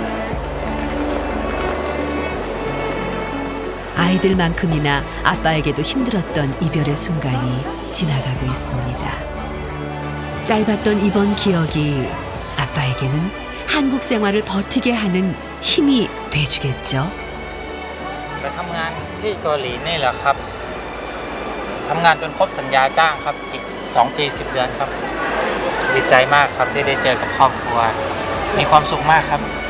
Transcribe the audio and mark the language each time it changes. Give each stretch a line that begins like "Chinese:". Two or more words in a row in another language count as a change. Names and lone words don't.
Korean: 아이들만큼이나 아빠에게도 힘들었던 이별의 순간이 지나가고 있습니다. 짧았던 이번 기억이 아빠에게는 한국 생활을 버티게 하는 힘이 돼주겠죠.
Thai: จะทำงานที่เกาหลีนี่แหละครับทำงานจนครบสัญญาจ้างครับอีก2 ปี 10 เดือนครับดีใจมากครับที่ได้เจอกับครอบครัวมีความสุขมากครับ